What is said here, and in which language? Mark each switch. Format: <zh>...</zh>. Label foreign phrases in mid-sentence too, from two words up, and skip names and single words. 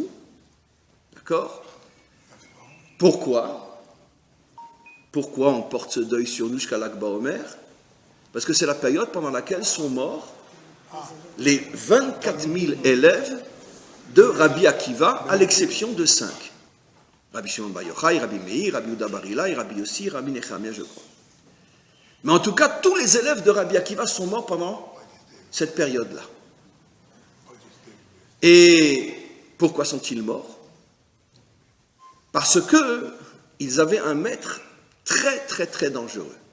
<fr>D'accord? Pourquoi on porte ce deuil sur nous jusqu'à l'Akba Omer? Parce que c'est la période pendant laquelle sont morts les 24 000 élèves de Rabbi Akiva, à l'exception de 5. Rabbi Shimon Bar Yochai, Rabbi Meir, Rabbi Yehuda Bar Ilai, Rabbi Yossi, Rabbi Nechemia, je crois. Mais en tout cas, tous les élèves de Rabbi Akiva sont morts pendant cette période-là. Et pourquoi sont-ils morts? Parce qu'ils avaient un maître très, très, très dangereux.</fr>